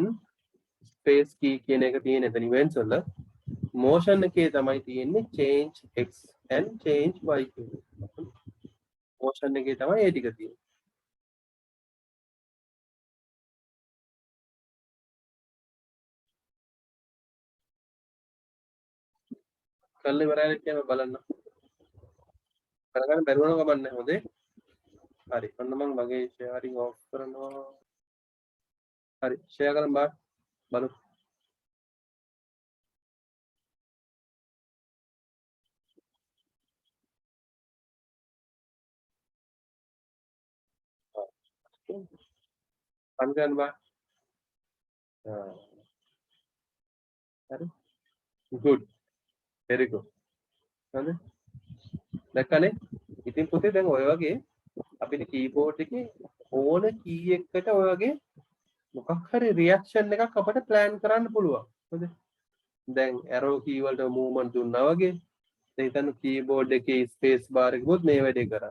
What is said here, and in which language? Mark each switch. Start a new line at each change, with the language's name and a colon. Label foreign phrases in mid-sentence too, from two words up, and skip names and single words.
English: space key
Sinhala: කියන එක තියෙන එතන events වල motion එකේ තමයි තියෙන්නේ
English: change x and change y
Sinhala: කියන එක. motion එකේ තමයි ඒ ටික තියෙන්නේ. කල්ලි ඉවරයි කියන බලන්න. කරගන්න බැරි වුණා කමක් නැහැ හොඳේ. හරි. ඔන්න මම මගේ
English: sharing off
Sinhala: කරනවා. හරි. share කරන්න බලමු. අන්ගන් බා. හරි.
English: good. very good.
Sinhala: හරි. දැක්කනේ? ඉතින් පුතේ දැන් ඔය වගේ අපිට keyboard එකේ ඕන key එකකට ඔය වගේ මොකක් හරි reaction එකක් අපිට plan කරන්න පුළුවන්. හරිද? දැන්
English: arrow key
Sinhala: වලට movement දුන්නා වගේ දැන් හිතන්න keyboard එකේ
English: space bar
Sinhala: එකෙත් මේ වැඩේ කරන්නේ.